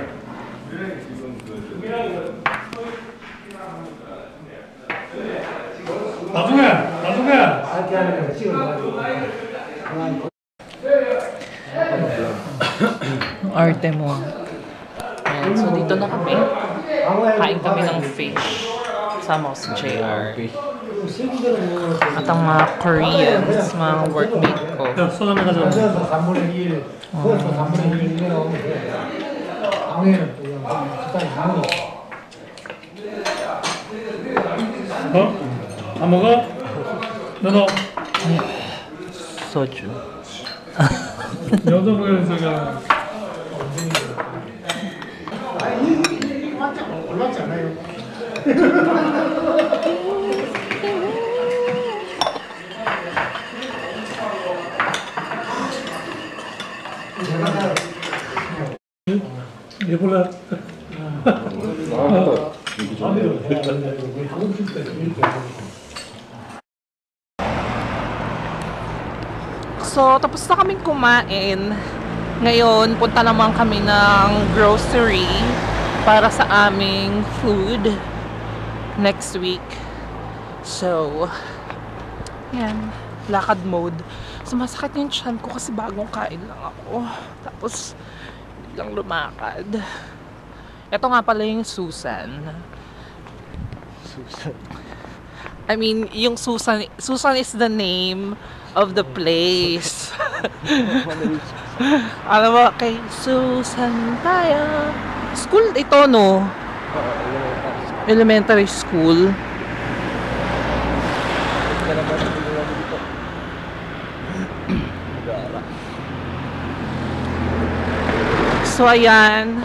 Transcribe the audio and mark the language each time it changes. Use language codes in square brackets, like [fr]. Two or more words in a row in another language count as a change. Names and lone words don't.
[ko] 그래 지금 그 준비라는 나중에. [tl] Arte mo. Ayan, so dito na kami. Kain kami ng fish. Kasama ko si JR. At ang mga Koreans, mga workmate ko. [ko] 야, 소주 한잔 가져. 3분의 1, 그것도 3분의 1이면 방해는 또 식당이 방해. 안 먹어? 너너 Soju. 여자분이 제가 올랐지 않아요? 예볼라. [tl] So, tapos na kaming kumain. Ngayon, punta naman kami ng grocery para sa aming [en] food next week. [tl] So, yan. Lakad mode. Sumasakit yung tiyan ko kasi bagong kain lang ako. Tapos, biglang lumakad. Ito nga pala yung Susan. [en] Yung Susan is the name of the place. [tl] Alam mo, kay Susan tayo. School ito, no? [en] Elementary school. [tl] So, ayan.